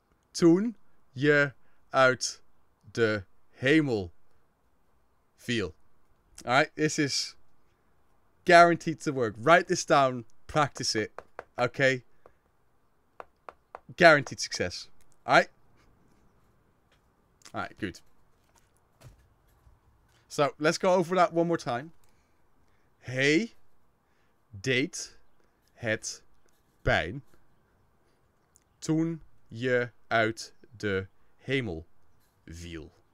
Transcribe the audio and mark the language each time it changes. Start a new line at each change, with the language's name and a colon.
Dutch: Toen je uit de hemel viel.
English: Alright, this is guaranteed to work. Write this down, practice it. Okay? Guaranteed success. Alright? Alright, good. So, let's go over that one more time.
Dutch: Hij deed het pijn toen je uit de hemel viel.